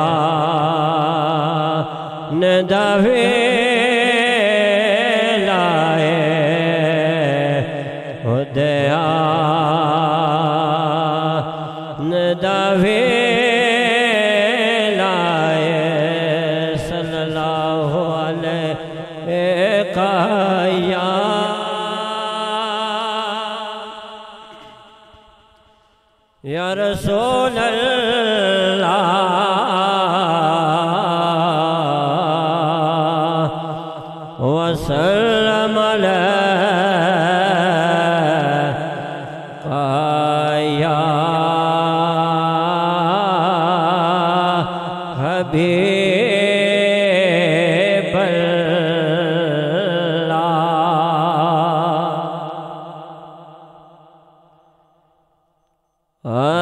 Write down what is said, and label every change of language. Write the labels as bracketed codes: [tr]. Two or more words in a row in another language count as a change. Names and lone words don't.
[pa] ਨਾ ਦਾਵੇ ਲਾਏ, ਹੋ ਦਇਆ ਨਾ ਦਾਵੇ ਲਾਏ। [ar] صلى الله عليه يا رسول الله وسلم يا حبيب الله.